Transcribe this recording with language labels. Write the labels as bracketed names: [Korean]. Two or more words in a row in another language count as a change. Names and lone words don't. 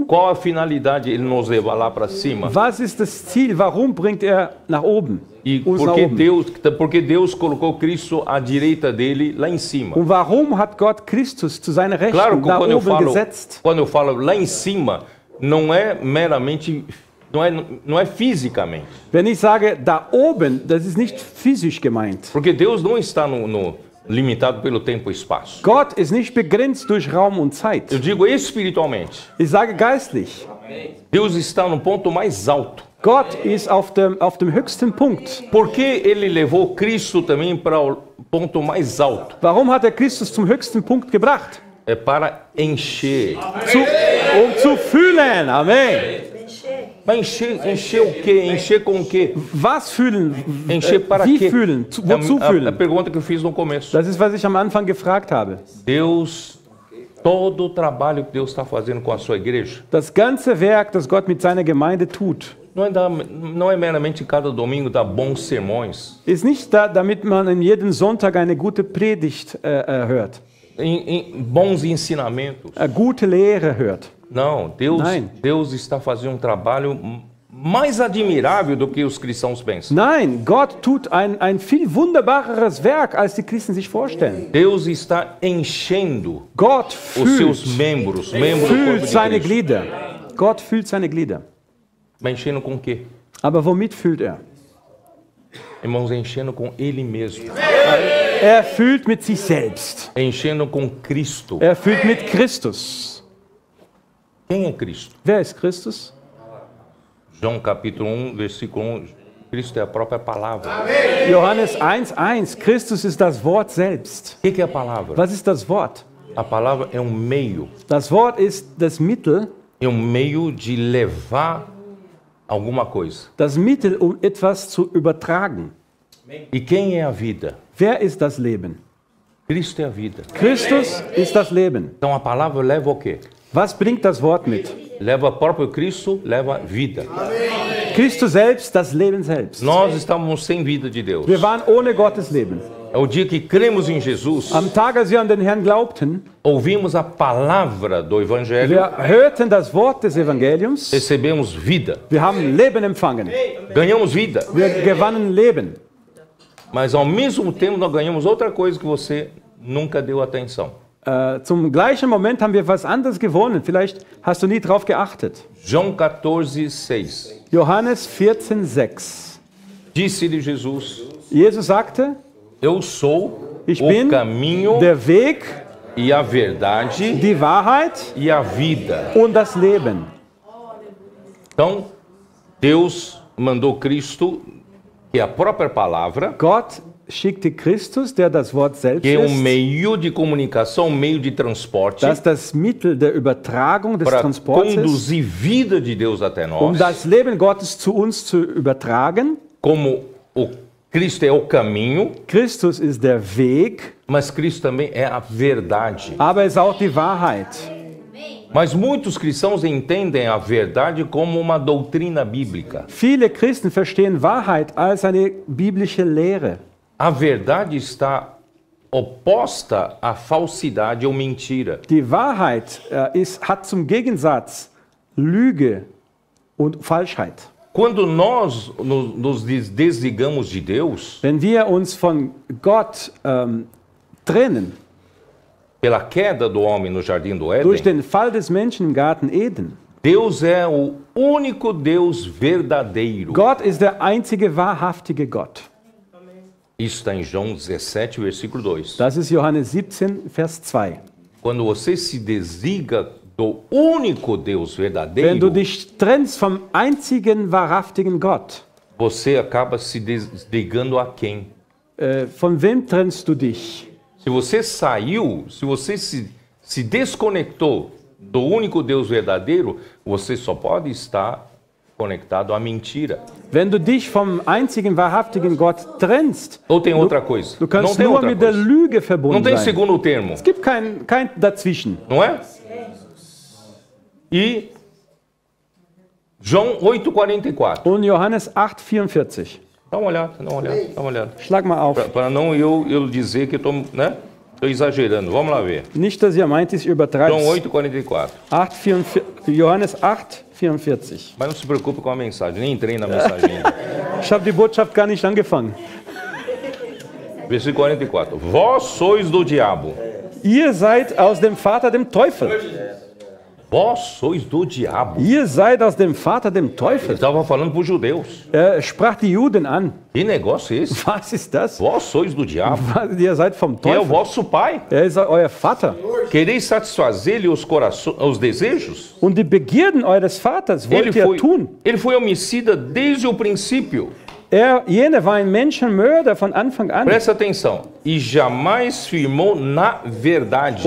[Portuguese] Qual a finalidade ele nos levar lá para cima? [German] Was ist das Ziel? Warum bringt er nach oben? [Portuguese] E [German] Uns nach oben? [Portuguese] porque Deus colocou Cristo à direita dele lá em cima. [German] Und warum hat Gott Christus zu seiner Rechten [Portuguese] Claro que [German] da oben gesetzt? [Portuguese] quando eu falo lá em cima, não é meramente, não é fisicamente. [German] Wenn ich sage da oben, das ist nicht physisch gemeint. [Portuguese] Porque Deus não está limitado pelo tempo e espaço. [German] Gott ist nicht begrenzt durch Raum und Zeit. [Portuguese] Eu digo espiritualmente. [German] Ich sage geistlich. [Portuguese] Deus está no ponto mais alto. [German] Gott ist auf dem höchsten Punkt. [Portuguese] Por que ele levou Cristo também para o ponto mais alto? [German] Warum hat er Christus zum höchsten Punkt gebracht? [Portuguese] É para encher. [German] Um zu fühlen. Amen. [Portuguese] Mas encher o quê? Encher com o quê? [German] Was fühlen? [Portuguese] Encher para [German] Wie [Portuguese] quê? [German] fühlen? Wozu [Portuguese] A [German] fühlen? [Portuguese] pergunta que eu fiz no começo. [German] Das ist, was ich am Anfang gefragt habe. [Portuguese] Deus, todo o trabalho que Deus está fazendo com a sua igreja, [German] Das ganze Werk, das Gott mit seiner Gemeinde tut, [Portuguese] não é meramente cada domingo dar bons sermões, [German] ist nicht da, damit man in jedem Sonntag eine gute Predigt hört, [Portuguese] bons ensinamentos. [German] gute Lehre hört. [Portuguese] Não, Deus está fazendo um trabalho mais admirável do que os cristãos pensam. [German] Nein, Gott tut ein viel wunderbareres Werk, als die Christen sich vorstellen. [Portuguese] Deus está enchendo [German] Gott [Portuguese] os seus [German] fühlt [Portuguese] membros do corpo [German] seine [Portuguese] de Cristo. [German] Glieder. Gott fühlt seine Glieder. [Portuguese] Mas enchendo com o quê? [German] Aber womit fühlt er? [Portuguese] Irmãos, enchendo com Ele mesmo. [German] Erfüllt mit sich selbst. [Portuguese] Enchendo com Cristo. [German] Erfüllt mit Christus. [Portuguese] Quem é Cristo? [German] Wer ist Christus? [Portuguese] João capítulo 1, versículo 1. Cristo é a própria palavra. [German] Johannes 1,1. Christus ist das Wort selbst. [Portuguese] O que é a palavra? [German] Was ist das Wort? [Portuguese] A palavra é um meio. [German] Das Wort ist das Mittel. [Portuguese] É um meio de levar alguma coisa. [German] Das Mittel, um etwas zu übertragen. [Portuguese] E quem é a vida? [German] Wer ist das Leben? [Portuguese] Cristo é a vida. [German] Christus ist das Leben. [Portuguese] Então a palavra leva o quê? [German] Was bringt das Wort mit? [Portuguese] Leva o próprio Cristo, leva vida. [German] Christus selbst, das Leben selbst. [Portuguese] Nós estávamos sem vida de Deus. [German] Wir waren ohne Gottes Leben. [Portuguese] É o dia que cremos em Jesus, [German] Am Tag, als wir an den Herrn glaubten, [Portuguese] ouvimos a palavra do Evangelho, [German] wir hörten das Wort des Evangeliums, [Portuguese] recebemos vida, [German] wir haben Leben empfangen, [Portuguese] ganhamos vida. [German] wir gewannen Leben. [Portuguese] Mas ao mesmo tempo nós ganhamos outra coisa que você nunca deu atenção. [German] Zum gleichen Moment haben wir was anderes gewonnen. Vielleicht hast du nie drauf geachtet. [Portuguese] João 14:6. [German] Johannes 14,6. [Portuguese] Disse-lhe Jesus: [German] Jesus sagte, [Portuguese] Eu sou [German] ich [Portuguese] o [German] bin [Portuguese] caminho [German] der Weg, [Portuguese] e a verdade [German] die Wahrheit [Portuguese] e a vida. [German] und das Leben. [Portuguese] Então, Deus mandou Cristo, que é a própria palavra, [German] Gott schickte Christus, der das Wort selbst [Portuguese] que é um [German] ist, [Portuguese] meio de comunicação, um meio de transporte, [German] das das Mittel der Übertragung des [Portuguese] para [German] Transportes ist, [Portuguese] conduzir vida de Deus até [German] um [Portuguese] nós. [German] das Leben Gottes zu uns zu übertragen. [Portuguese] Como o Cristo é o caminho, [German] Christus ist der Weg, [Portuguese] mas Cristo também é a verdade. [German] aber er ist auch die Wahrheit. [Portuguese] Mas muitos cristãos entendem a verdade como uma doutrina bíblica. [German] Viele Christen verstehen Wahrheit als eine biblische Lehre. [Portuguese] A verdade está oposta à falsidade ou mentira. [German] Die Wahrheit hat zum Gegensatz Lüge und Falschheit. [Portuguese] Quando nós nos desligamos de Deus, [German] Wenn wir uns von Gott trennen, [Portuguese] pela queda do homem no jardim do [German] durch [Portuguese] Éden, [German] den Fall des Menschen im Garten Eden, [Portuguese] Deus é o único Deus verdadeiro. [German] Gott ist der einzige wahrhaftige Gott. [Portuguese] Isso está em João 17, versículo 2. [German] Das ist Johannes 17, Vers 2. [Portuguese] Quando você se desliga do único Deus [German] Wenn [Portuguese] verdadeiro, [German] du dich trennst vom einzigen wahrhaftigen Gott, [Portuguese] você acaba se desligando a quem? [German] von wem trennst du dich? [Portuguese] Se você saiu, se você se desconectou do único Deus verdadeiro, você só pode estar conectado à mentira. [German] Wenn du dich vom einzigen wahrhaftigen Gott trennst, [Portuguese] Ou tem outra coisa? [German] du [Portuguese] Não [German] kannst [Portuguese] tem [German] nur [Portuguese] outra [German] mit der [Portuguese] coisa. [German] Lüge [Portuguese] Não [German] verbunden [Portuguese] tem [German] sein. [Portuguese] segundo termo, [German] Es gibt kein Dazwischen. [Portuguese] não é? E João 8,44. [German] Und Johannes 8,44. [Portuguese] Dá uma olhada, dá uma olhada, dá uma olhada. [German] Schlag mal auf. [Portuguese] Para não eu dizer que eu estou exagerando. Vamos lá ver. [German] Nicht, dass ihr meint, ich übertreibe. [Portuguese] João 8,44. [German] Johannes 8,44. [Portuguese] Mas não se preocupe com a mensagem, nem entrei na mensagem ainda. [German] Ich habe die Botschaft gar nicht angefangen. [Portuguese] Versículo 44. Vós sois do diabo. [German] Ihr seid aus dem Vater, dem Teufel. [Portuguese] Vós sois do diabo. [German] Ihr seid aus dem Vater, dem [Portuguese] Ele [German] Teufel. [Portuguese] estava falando para os judeus. [German] Er sprach die Juden an. [Portuguese] Que negócio é esse? [German] Was ist das? [Portuguese] Vós sois do diabo. [German] Ihr seid vom [Portuguese] Que é o [German] Teufel. [Portuguese] vosso pai. [German] Er ist euer Vater. [Portuguese] Quereis satisfazer-lhe os desejos? [German] Und die Begierden eures Vaters wollt ihr tun. [Portuguese] Ele foi homicida desde o princípio. [German] Jene war ein Menschenmörder von Anfang an. [Portuguese] Presta atenção. E jamais firmou na verdade.